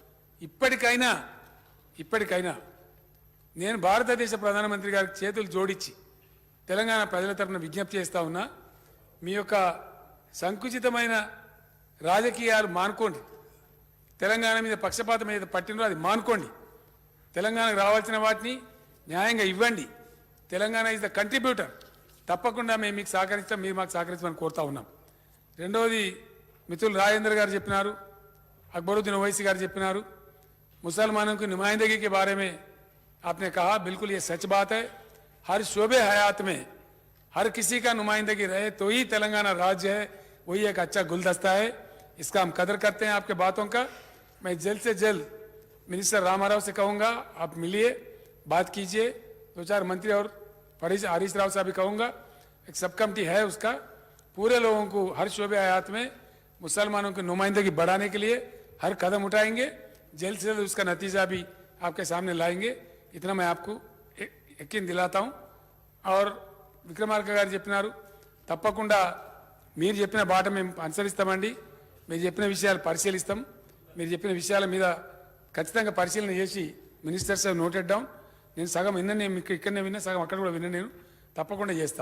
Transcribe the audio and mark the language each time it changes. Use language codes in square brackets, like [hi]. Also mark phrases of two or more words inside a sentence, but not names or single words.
[te] ఇప్పటికైనా నేను భారతదేశ ప్రధానమంత్రి గారికి చేతులు జోడించి తెలంగాణ ప్రజల తరఫున విజ్ఞప్తి చేస్తా ఉన్నా, మీ యొక్క సంకుచితమైన రాజకీయాలు మానుకోండి. తెలంగాణ మీద పక్షపాతం మీద పట్టినో అది మానుకోండి. తెలంగాణకు రావాల్సిన వాటిని న్యాయంగా ఇవ్వండి. తెలంగాణ [en] is the contributor. [te] తప్పకుండా మేము మీకు సహకరిస్తాం, మీరు మాకు సహకరించమని కోరుతా ఉన్నాం. రెండవది, మిత్రులు రాజేంద్ర గారు చెప్పినారు, अकबरुद्दीन ओवैसी गाరు చెప్పినారు, [ur] مسلمانوں کی نمائندگی کے بارے میں آپ نے کہا، بالکل یہ سچ بات ہے. ہر شعبۂ حیات میں ہر کسی کا نمائندگی رہے تو ہی تلنگانہ راجیہ ہے، وہی ایک اچھا گلدستہ ہے. اس کا ہم قدر کرتے ہیں آپ کے باتوں کا۔ میں جلد سے جلد منسٹر راما راؤ سے کہوں گا، آپ ملیے، بات کیجیے. 2-4 منتری اور ہریش راؤ صاحب بھی کہوں گا، ایک سب کمیٹی ہے اس کا، پورے لوگوں کو ہر شعبۂ حیات میں مسلمانوں کی نمائندگی بڑھانے کے لیے ہر قدم اٹھائیں گے. جلد سے جلد اس کا نتیجہ بھی آپ کے سامنے لائیں گے. اتنا میں آپ کو یقین دلاتا ہوں. [te] और విక్రమార్క గారు చెప్పినారు, తప్పకుండా మీరు చెప్పిన బాట మేము అనుసరిస్తామండి. మీరు చెప్పిన విషయాలు పరిశీలిస్తాం. మీరు చెప్పిన విషయాల మీద ఖచ్చితంగా పరిశీలన చేసి [en] ministers noted down. [te] నేను సగం విన్నా, మీకు ఇక్కడనే విన్నా, సగం అక్కడ కూడా విన్నా. నేను తప్పకుండా చేస్తాం.